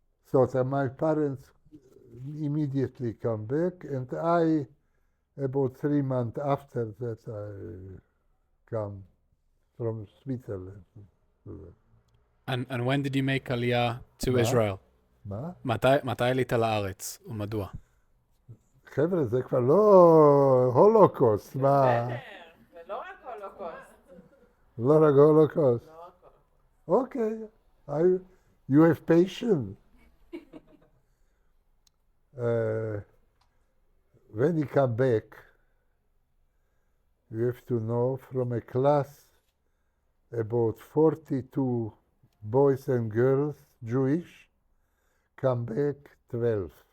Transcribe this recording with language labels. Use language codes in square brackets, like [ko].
[en] So that my parents immediately come back, and I, about 3 months after that, I come from Switzerland. And when did you make Aliyah to [he] מה? [en] Israel? [he] מה? מתי עלית לארץ ומדוע? חבר'ה, זה כבר לא הולוקוסט, מה? ולא רק הולוקוסט. לא רק הולוקוסט. [en] אוקיי, you have patience. When you come back, you have to know from a class about 42 boys and girls, Jewish, come back 12.